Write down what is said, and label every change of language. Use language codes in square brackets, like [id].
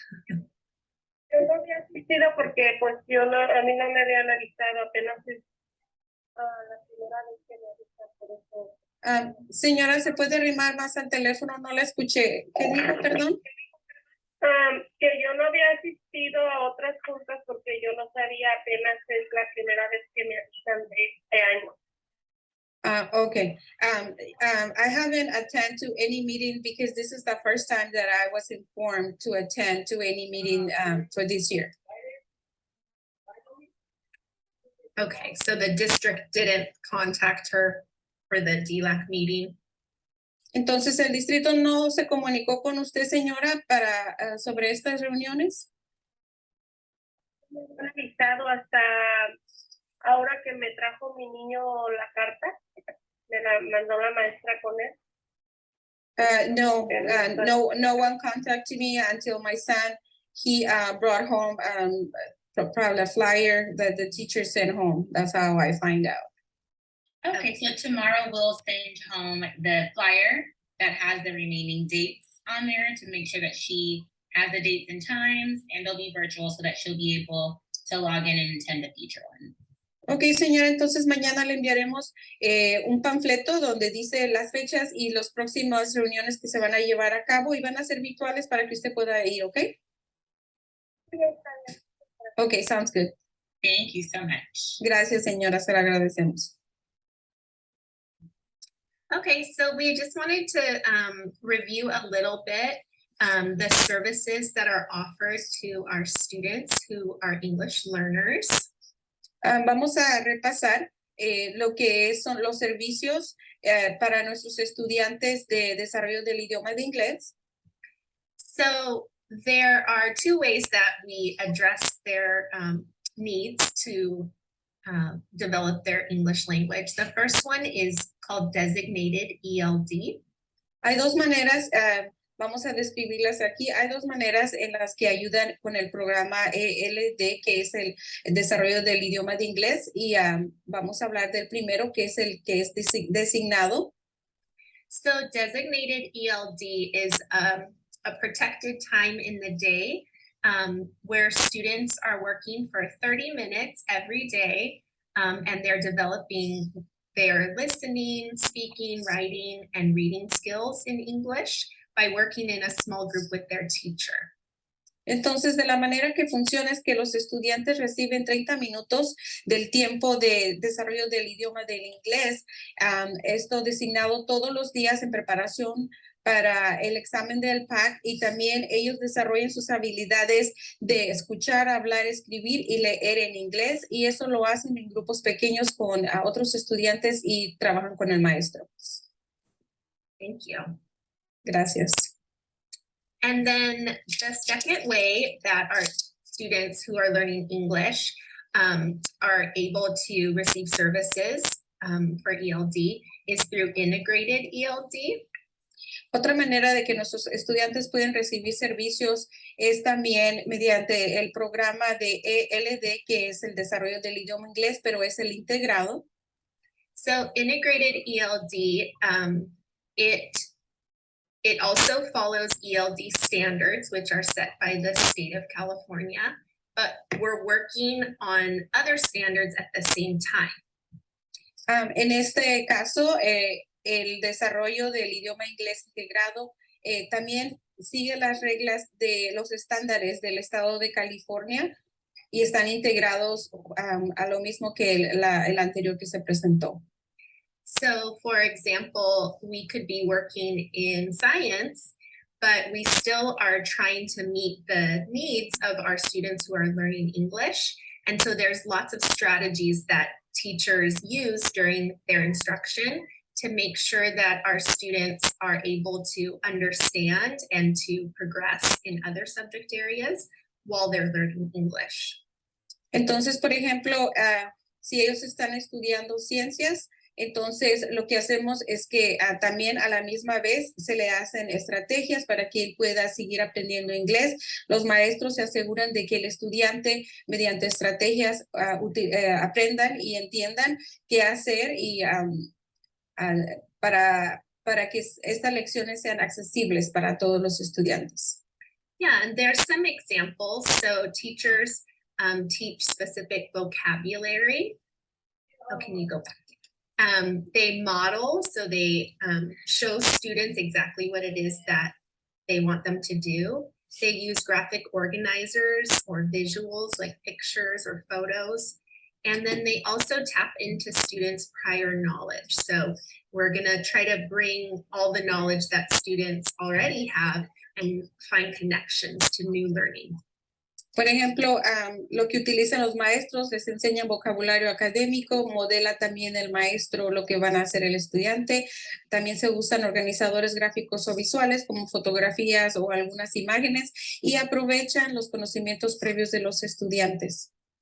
[es] yo no había asistido porque pues a mí no me habían avisado, apenas es la primera vez que me avisan por eso. Señora, ¿se puede arrimar más al teléfono? No la escuché. ¿Qué dijo, perdón? Que yo no había asistido a otras juntas porque yo no sabía, apenas es la primera vez que me avisan de este año. [en] Okay. I haven't attended to any meeting because this is the first time that I was informed to attend to any meeting for this year. Okay, so the district didn't contact her for the DLAC meeting? [es] Entonces, ¿el distrito no se comunicó con usted, señora, para sobre estas reuniones? Me han avisado hasta ahora que me trajo mi niño la carta, me la mandó la maestra con él. [en] No one contacted me until my son, he brought home probably a flyer that the teacher sent home. That's how I find out. Okay, so tomorrow we'll send home the flyer that has the remaining dates on there to make sure that she has the dates and times, and they'll be virtual so that she'll be able to log in and attend the future one. [es] Ok, señora, entonces mañana le enviaremos un panfleto donde dice las fechas y las próximas reuniones que se van a llevar a cabo y van a ser virtuales para que usted pueda ir, ¿ok? [en] Ok, sounds good. Thank you so much. [es] Gracias, señora, se lo agradecemos. [en] Okay, so we just wanted to review a little bit the services that are offered to our students who are English learners. [es] Vamos a repasar lo que son los servicios para nuestros estudiantes de desarrollo del idioma de inglés. [en] So there are two ways that we address their needs to develop their English language. The first one is called designated ELD. [es] Hay dos maneras, vamos a describirlas aquí. Hay dos maneras en las que ayudan con el programa ELD, que es el desarrollo del idioma de inglés, y vamos a hablar del primero, que es el que es designado. [en] So designated ELD is a protected time in the day where students are working for 30 minutes every day, and they're developing their listening, speaking, writing, and reading skills in English by working in a small group with their teacher. [es] Entonces, de la manera que funciona es que los estudiantes reciben 30 minutos del tiempo de desarrollo del idioma del inglés, esto designado todos los días en preparación para el examen del PAC y también ellos desarrollan sus habilidades de escuchar, hablar, escribir y leer en inglés y eso lo hacen en grupos pequeños con otros estudiantes y trabajan con el maestro. [en] Thank you. [es] Gracias. [en] And then the second way that our students who are learning English are able to receive services for ELD is through integrated ELD. [es] Otra manera de que nuestros estudiantes pueden recibir servicios es también mediante el programa de ELD, que es el desarrollo del idioma inglés, pero es el integrado. [en] So integrated ELD, it also follows ELD standards, which are set by the state of California, but we're working on other standards at the same time. [es] En este caso, el desarrollo del idioma inglés integrado también sigue las reglas de los estándares del estado de California y están integrados a lo mismo que el anterior que se presentó. [en] So for example, we could be working in science, but we still are trying to meet the needs of our students who are learning English. And so there's lots of strategies that teachers use during their instruction to make sure that our students are able to understand and to progress in other subject areas while they're learning English. [es] Entonces, por ejemplo, si ellos están estudiando ciencias, entonces lo que hacemos es que también a la misma vez se le hacen estrategias para que él pueda seguir aprendiendo inglés. Los maestros se aseguran de que el estudiante mediante estrategias aprendan y entiendan qué hacer y para que estas lecciones sean accesibles para todos los estudiantes. [en] Yeah, and there's some examples. So teachers teach specific vocabulary. Oh, can you go back? They model, so they show students exactly what it is that they want them to do. They use graphic organizers or visuals like pictures or photos. And then they also tap into students' prior knowledge. So we're gonna try to bring all the knowledge that students already have and find connections to new learning. [es] Por ejemplo, lo que utilizan los maestros, les enseñan vocabulario académico, modela también el maestro lo que van a hacer el estudiante. También se usan organizadores gráficos o visuales como fotografías o algunas imágenes y aprovechan los conocimientos previos de los estudiantes.